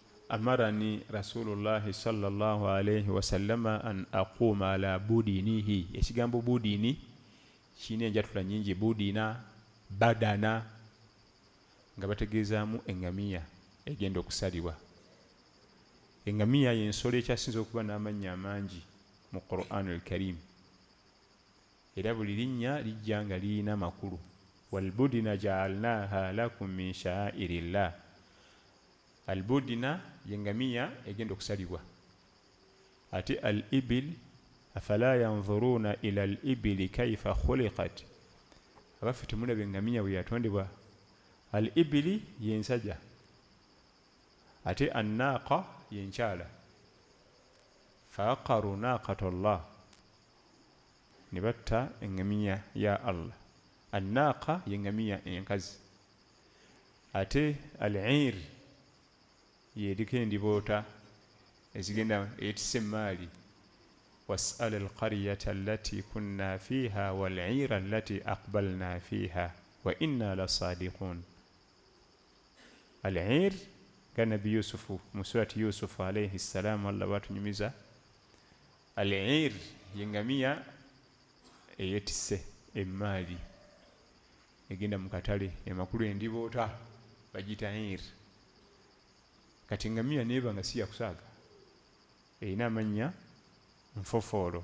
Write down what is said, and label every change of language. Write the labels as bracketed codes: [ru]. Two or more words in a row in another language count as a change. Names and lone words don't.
[ar] أمرني رسول الله صلى الله عليه وسلم أن أقوم على بدنه. [lg] Ekigambo budini kiina enjatula nyingi, budina, badana, nga bategeezaamu eŋŋamiya egenda okusalibwa. Eŋŋamiya y'ensolo ekyasinza okuba n'amannya amangi mu [ar] القرآن الكريم, [lg] era buli linnya lijja nga lirina makulu. [ar] والبدن جعلناها لكم من شعائر الله. [lg] Albudina y'eŋŋamiya egenda okusalibwa. [ar] Ate الإبل أفلا ينظرون إلى الإبل كيف خلقت. [lg] Abaffe temulaba eŋŋamiya bwe yatondebwa. Al ibili y'ensajja, ate annaaqa y'enkyala. [ar] فعقروا ناقة الله, [lg] ne batta eŋŋamiya ya Allah. Annaaqa y'eŋŋamiya enkazi. Ate al-ir y'eriko endiboota ezigenda eyetisse emmaali. [ar] واسأل القرية التي كنا فيها والعير التي أقبلنا فيها وإنا لصادقون. [lg] Al-'ir ga Nabi Yusufu mu [ar] سورة يوسف عليه السلام, [lg] Allah batunyumiza. Al-'ir y'eŋŋamiya eyetisse emmaali egenda mu katale, emakulu endiboota bagiyita 'ir. Kati eŋŋamiya neeba nga si yakusaaga, erina amannya nfofoolo.